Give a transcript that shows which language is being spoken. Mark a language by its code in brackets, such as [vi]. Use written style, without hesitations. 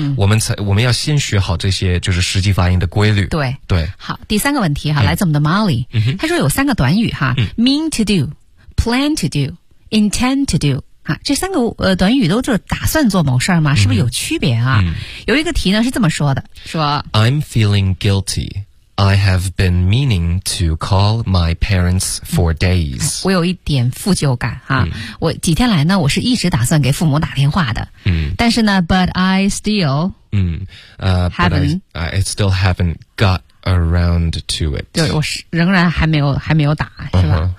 [zh] 我们要先学好这些，就是实际发音的规律。对对。好，第三个问题哈，来自我们的 Molly，他说有三个短语哈、， [en] mean to do, plan to do, [zh] intend to do。啊，这三个短语都就是打算做某事儿吗？是不是有区别啊？有一个题呢是这么说的，说 [en] I'm feeling guilty. I have been meaning to call my parents for days.、 [zh] 我有一点负疚感哈、我几天来呢，我是一直打算给父母打电话的。但是呢 [en] ，but I still haven't haven't got around to it. [zh] 对，我仍然还没有打，是吧？